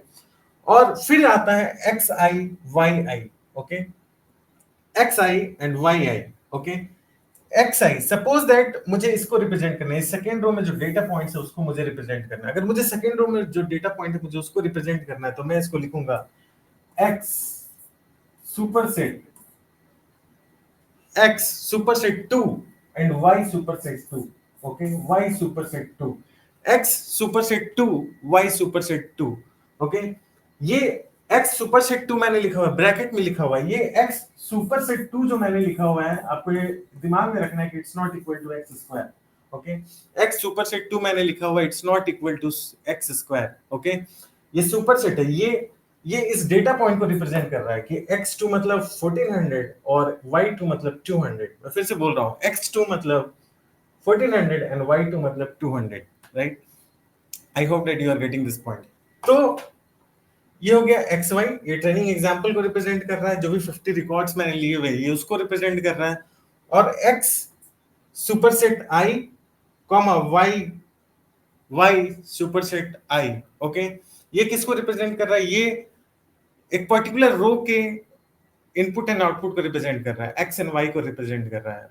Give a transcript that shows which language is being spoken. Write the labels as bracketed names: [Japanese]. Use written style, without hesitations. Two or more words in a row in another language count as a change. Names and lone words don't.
[Hindi] और फिर आता है xi yi। [English] okay, xi and yi. [Hindi] ओके, xi, [English] suppose that [Hindi] मुझे इसको रिप्रेजेंट करना है, [English] second row [Hindi] में जो [English] data points [Hindi] है उसको मुझे रिप्रेजेंट करना है। अगर मुझे [English] second row [Hindi] में जो [English] data point [Hindi] है मुझे उसको रिप्रेजेंट करना है, तो मैं इसको लिखूंगा [English] x superset x superset 2 [Hindi] and y superset 2। [English] okay, y superset 2, x superset 2 y superset 2। [Hindi] okay, ये [English] x superset 2 [Hindi] मैंने लिखा हुआ है, ब्रैकेट में लिखा हुआ है। ये [English] x superset 2 [Hindi] जो मैंने लिखा हुआ है, आपको ये दिमाग में रखना है कि [English] it's not equal to x square. [Hindi] ओके, [English] x superset 2 [Hindi] मैंने लिखा हुआ है, [English] it's not equal to x square. [Hindi] ओके, ये सुपरसेट है, ये इस डेटा पॉइंट को रिप्रेजेंट कर रहा है कि x2 मतलब 1400 और y2 मतलब 200। मैं फिर से बोल रहा हूं, x2 मतलब 1400 एंड y2 मतलब 200। [English] right, I hope that you are getting this point. [Hindi] तो ये हो गया xy, ये [English] training example [Hindi] को रिप्रेजेंट कर रहा है, जो भी 50 रिकॉर्ड्स मैंने लिए हुए ये उसको रिप्रेजेंट कर रहा है। [English] और x superset i comma y superset i. [Hindi] ओके, ये किसको रिप्रेजेंट कर रहा है, ये एक पर्टिकुलर रो के [English] input and output [Hindi] को रिप्रेजेंट कर रहा है, [English] x and y [Hindi] को रिप्रेजेंट कर रहा है।